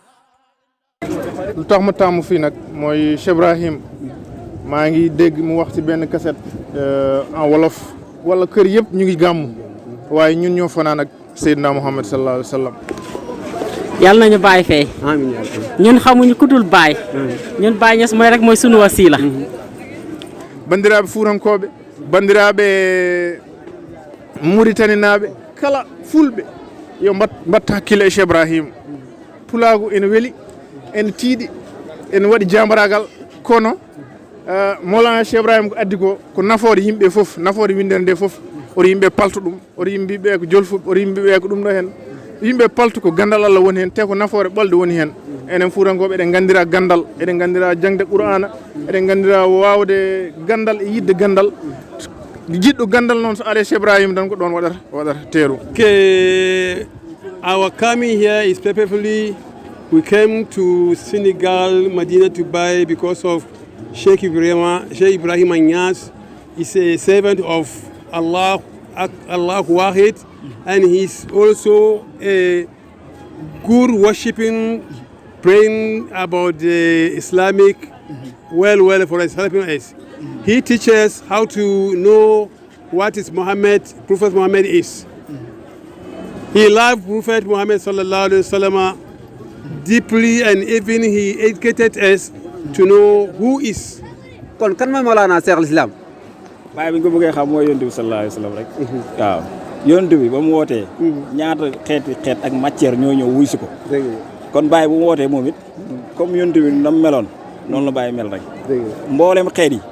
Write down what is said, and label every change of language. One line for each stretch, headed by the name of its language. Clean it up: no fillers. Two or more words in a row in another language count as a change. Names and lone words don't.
Wolof: lu tax ma tàmm fii nag mooy Cheikh Ibrahim maa ngi dégg mu wax ci benn cassette
French: en wolof
Wolof: wala kër yëpp ñu ngi gàmm waaye ñun ñoo fanaan ak Seydina Muhammad
Arabic: صلى الله عليه وسلم.
Wolof: yàlla nañu Baye fay ñun xamuñu ku dul Baye ñun Baye Niass mooy rek mooy sunu wasila
Fula: bandiraɓe fuurankoɓe bandiraɓe mauritanie kala fulɓe yo mbatta hakkille e Cheikh Ibrahim pulagu ene weeli ene tiiɗi ene waɗi jambaragal kono Mawlana Cheikh Ibrahim ko addi ko nafoore yimɓe fof nafoore windere nde fof oto yimɓe palto ɗum oto yimɓeɓe ko jolfuɓe oto yimɓeɓe ko ɗum ɗo hen yimɓe palto ko gandal Allah woni hen te ko nafoore ɓolde woni hen enen fuurankoɓe eɗen gandira gandal eɗen gandira jangde qur'ana eɗen gandira wawde gandal e yidde gandal jiɗɗo gandal noon so are Cheikh Ibrahim tan ko ɗon waɗata teeru.
English: Our coming here is purposefully. We came to Senegal, Medina to Baye because of Sheikh Ibrahim Niass. He's a servant of Allah Wahid, and he's also a good worshipping, praying about the Islamic well for us, helping us. He teaches how to know what is Prophet Muhammad is. He loved Prophet Muhammad
Arabic: صلى الله عليه وسلم
English: deeply, and even he educated us to know who is.
Wolof: kon kan mooy Mawlana Cheikh al-Islam. Baye bi ñu ko bëggee xam mooy yonent bi
Arabic: صلى الله عليه وسلم
Wolof: rek. waaw yonent bi ba mu wootee. ñaata xeet ak matière ñoo ñëw wuy si ko. kon Baye bu mu wootee moom it comme yonent bi na mu meloon noonu la Baye mel rek. mboolem xeet yi.